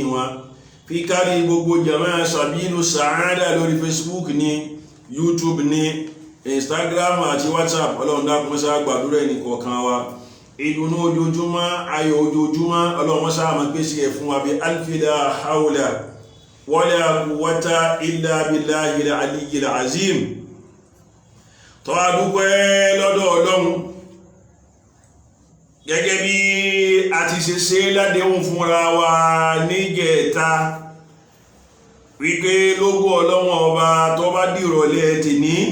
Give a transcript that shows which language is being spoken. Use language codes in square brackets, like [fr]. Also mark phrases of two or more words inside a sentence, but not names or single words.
[yo] wọn fi kárí gbogbo jama'a Sabilu Sa'ada lórí Facebook ní YouTube ní Instagram àti WhatsApp ọlọ́run dákun mọ́sá gbàdúrà ẹnì kọ̀ọ̀kan wa ìdùnnú ojoojúmọ́ ayọ̀ ojoojúmọ́ ọlọ́run mọ́sá máa pèsè ẹ̀ fún wa bí alfila [ar] حول ولا قوة إلا بالله العلي العظيم [yo] tó a dúpẹ́ lọ́dọ̀ ọlọ́run gẹ́gẹ́ bí a ti ṣe ṣe ládéhùn fúnra wa níjẹta wípé lógo ọlọ́run ọba tó bá dìrọ̀lẹ́ tèní